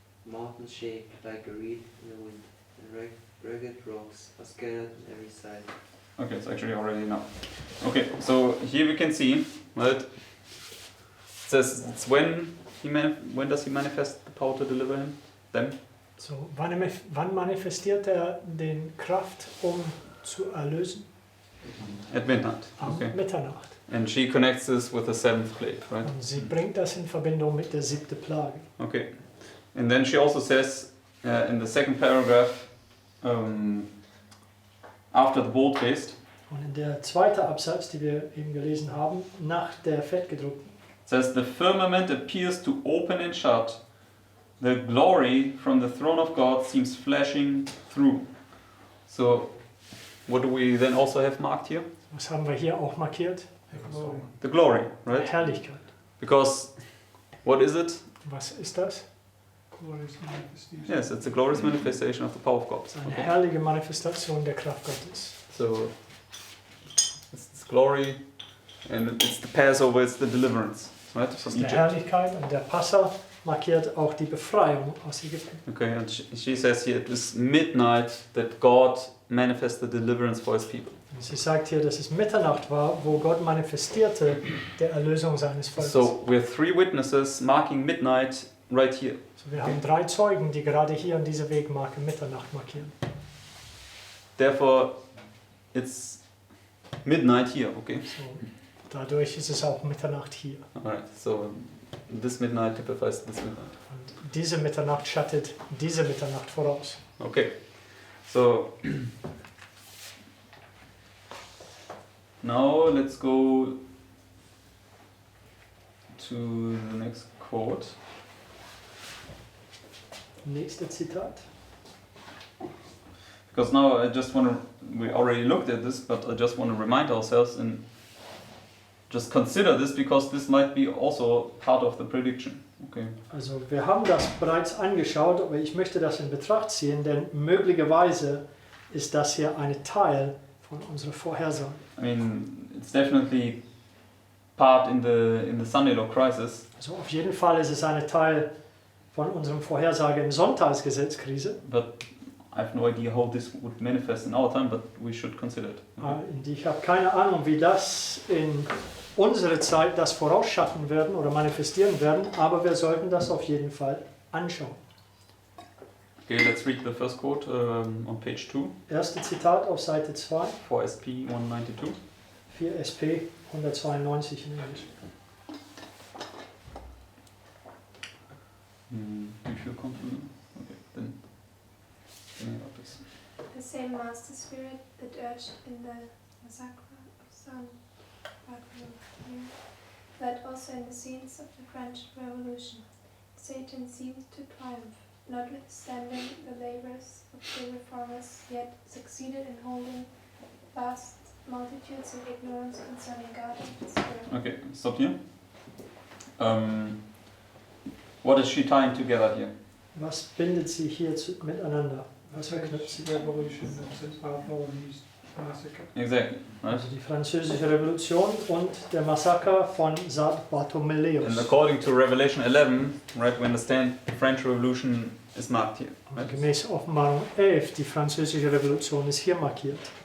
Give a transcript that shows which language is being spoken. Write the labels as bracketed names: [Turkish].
[English] Mountains shake like a reed in the wind, and ragged rocks are scattered on every side. Okay, it's actually already enough. Okay, so here we can see that it says it's when does he manifest the power to deliver them? [German] So, wann manifestiert er den Kraft, zu erlösen? [English] At midnight. [German] Am [English] Okay. [German] Mitternacht. [English] And she connects this with the seventh plague, right? [German] Und sie bringt das in Verbindung mit der 7. Plage. [English] Okay. And then she also says in the second paragraph, after the bold faced, [German] Und in der zweiten Absatz, die wir eben gelesen haben, nach der fettgedruckten, [English] says the firmament appears to open and shut. The glory from the throne of God seems flashing through. So, what do we then also have marked here? [German] was haben wir hier auch markiert? [English] The glory, right? [German] Herrlichkeit. [English] Because what is it? [German] Was ist das? [English] Glorious manifestation. Yes, it's a glorious manifestation of the power of God. [German] Das ist eine herrliche Manifestation der Kraft Gottes. [English] So, it's glory and it's the Passover, it's the deliverance, right? [German] Das [English] From [German] ist die [English] Egypt. [German] Herrlichkeit und der Passa markiert auch die Befreiung aus Ägypten. [English] Okay, and she says here it was midnight that God manifested deliverance for his people. [German] Und sie sagt hier, dass es Mitternacht war, wo Gott manifestierte der Erlösung seines Volkes. [English] So, we have 3 witnesses marking midnight right here. [German] So, wir haben 3 Zeugen, die gerade hier an dieser Wegmarke Mitternacht markieren. [English] Therefore, it's midnight here, okay? [German] So, dadurch ist es auch Mitternacht hier. [English] Alright, so this midnight typifies this midnight. [German] Und diese Mitternacht schattet diese Mitternacht voraus. [English] Okay, so now let's go to the next quote. [German] Nächste Zitat. [English] Because now I just want to, we already looked at this, but I just want to remind ourselves and just consider this because this might be also part of the prediction. Okay. [German] Also wir haben das bereits angeschaut, aber ich möchte das in Betracht ziehen, denn möglicherweise ist das hier ein Teil von unserer Vorhersage. [English] I mean, it's definitely part in the Sunday law crisis, [German] Also auf jeden Fall ist es ein Teil von unserem Vorhersage in Sonntagsgesetzkrise, [English] but I have no idea how this would manifest in our time, but we should consider it. [German] und ich habe keine Ahnung, wie das in unsere Zeit das vorausschatten werden oder manifestieren werden, aber wir sollten das auf jeden Fall anschauen. [English] Okay, let's read the first quote on page 2, [German] Erste Zitat auf Seite 2, [English] 4SP 192. [German] 4 SP 192 in Englisch. [English] Do you feel comfortable? Okay, then tell me about this. The same master spirit that urged in the massacre of San Bartholomew, led also in the scenes of the French Revolution. Satan seemed to triumph, notwithstanding the labors of the reformers, yet succeeded in holding vast multitudes in ignorance concerning God and His Spirit. Okay, stop here. What is she tying together here? [German] Was bindet sie hier miteinander? Was verknüpft sie? [English] Revolution of St. Bartholomew's Massacre. Exactly, right? [German] Also die französische Revolution und der Massaker von St. Bartholomäus. [English] And according to Revelation 11, right, we understand the French Revolution is marked here. [German] Und [English] Right? [German] gemäß Offenbarung 11, die französische Revolution ist hier markiert.